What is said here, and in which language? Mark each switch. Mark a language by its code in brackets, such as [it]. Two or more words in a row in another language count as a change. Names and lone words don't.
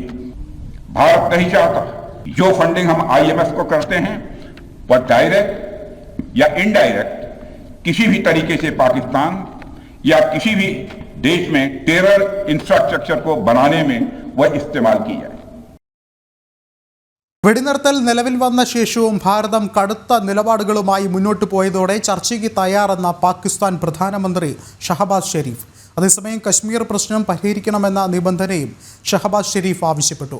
[hi] भारत नहीं चाहता जो फंडिंग हम IMF को करते हैं वह डायरेक्ट या इनडायरेक्ट किसी भी तरीके से पाकिस्तान या किसी भी देश में [en] terror infrastructure [hi] को बनाने में वह इस्तेमाल की जाए. [ml] വെടിനിർത്തൽ നിലവിൽ വന്ന ശേഷവും ഭാരതം കടുത്ത നിലപാടുകളുമായി മുന്നോട്ട് പോയതോടെ ചർച്ചയ്ക്ക് തയ്യാറെന്ന പാകിസ്ഥാൻ പ്രധാനമന്ത്രി ഷഹബാസ് ഷെരീഫ്. അതേസമയം കശ്മീർ പ്രശ്നം പരിഹരിക്കണമെന്ന നിബന്ധനയും ഷഹബാസ് ഷെരീഫ് ആവശ്യപ്പെട്ടു.